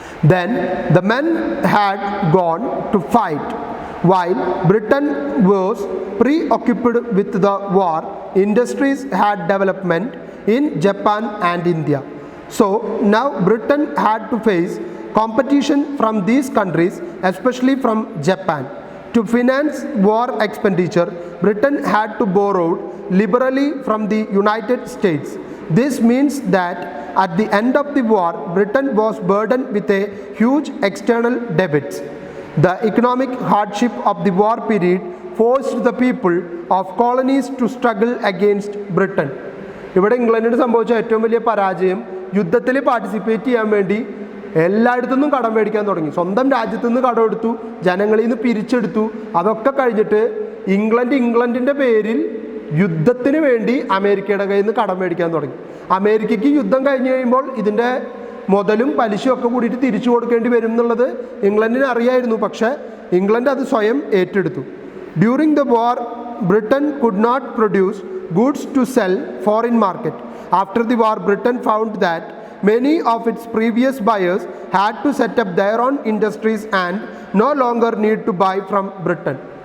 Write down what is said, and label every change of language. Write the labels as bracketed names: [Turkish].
[English] Then the men had gone to fight. While Britain was preoccupied with the war, industries had development in Japan and India. So now Britain had to face competition from these countries, especially from Japan. To finance war expenditure, Britain had to borrow liberally from the United States. This means that at the end of the war, Britain was burdened with a huge external debts. The economic hardship of the war period forced the people of colonies to struggle against Britain. [Malayalam] ഇവിടെ ഇംഗ്ലണ്ടിന് സംഭവിച്ച ഏറ്റവും വലിയ പരാജയം, യുദ്ധത്തിൽ participate ചെയ്യാൻ വേണ്ടി എല്ലായിടത്തുനിന്നും കടം മേടിക്കാൻ തുടങ്ങി. സ്വന്തം രാജ്യത്തു നിന്ന് കടമെടുത്തു, ജനങ്ങളിൽ നിന്ന് പിരിച്ചെടുത്തു. അതൊക്കെ കഴിഞ്ഞിട്ട് ഇംഗ്ലണ്ടിൻ്റെ പേരിൽ യുദ്ധത്തിന് വേണ്ടി അമേരിക്കയുടെ കയ്യിൽ നിന്ന് കടം മേടിക്കാൻ തുടങ്ങി. അമേരിക്കയ്ക്ക് യുദ്ധം കഴിഞ്ഞ് കഴിയുമ്പോൾ ഇതിൻ്റെ മുതലും പലിശയും ഒക്കെ കൂടിയിട്ട് തിരിച്ചു കൊടുക്കേണ്ടി വരും എന്നുള്ളത് ഇംഗ്ലണ്ടിന് അറിയായിരുന്നു. പക്ഷേ ഇംഗ്ലണ്ട് അത് സ്വയം ഏറ്റെടുത്തു. [English] During the war, Britain could not produce goods to sell foreign market. After the war, Britain found that many of its previous buyers had to set up their own industries and no longer need to buy from Britain.